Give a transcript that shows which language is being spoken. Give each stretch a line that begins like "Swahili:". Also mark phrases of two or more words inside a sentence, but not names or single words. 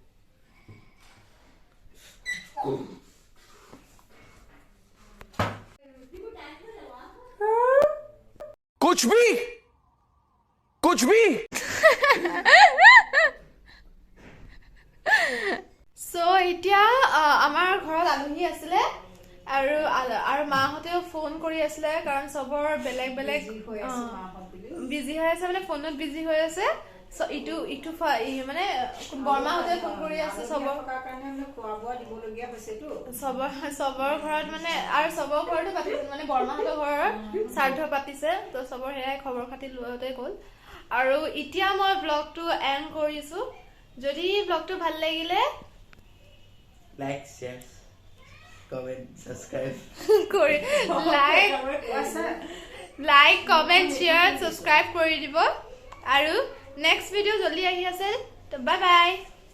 Hindi: कुछ भी
Assamese: সো এতিয়া আমাৰ ঘৰত আলহী আছিলে আৰু মাহঁতেও ফোন কৰি আছিলে কাৰণ চবৰ বেলেগ বিজি হৈ আছে মানে ফোনত বিজি হৈ আছে ইটো মানে বৰমাহঁতে ফোন কৰি আছে চবৰ ঘৰত মানে আৰু চবৰ ঘৰতো পাতিছে মানে বৰমাহঁতৰ ঘৰৰ শ্ৰাদ্ধ পাতিছে তো চবৰ সেয়াই খবৰ খাতি লোৱাতে গ'ল আৰু এতিয়া মই ব্লগটো এণ্ড কৰিছো যদি ব্লগটো ভাল লাগিলে
English: like share comment subscribe like comment share subscribe
Assamese: কৰি দিব আৰু
English: next video
Assamese: জলদি আহি আছে তো
English: bye bye